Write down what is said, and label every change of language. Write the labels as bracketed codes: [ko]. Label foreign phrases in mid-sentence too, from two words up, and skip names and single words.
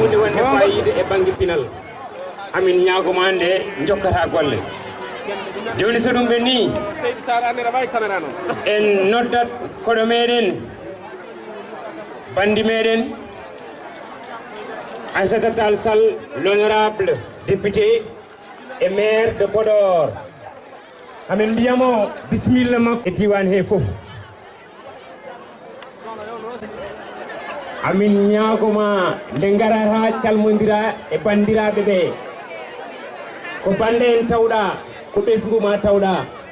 [ff] Hunde wonde fayida e banggue pinal. Amin ñaago ma nde jokkata golle. Joni so ɗum ɓenni, en noddat koɗo meɗen, bandi meɗen, Aissata Tall Sall, [fr] l'honorable député et maire de Podor. [ff] Amin mbiyamo bisimilla makko e diwan he foof. Amin ñaagoma nde garata calmodira e bandiraɓe ɓe. Ko bande en tawɗa, ko ɓesgu ma tawɗa.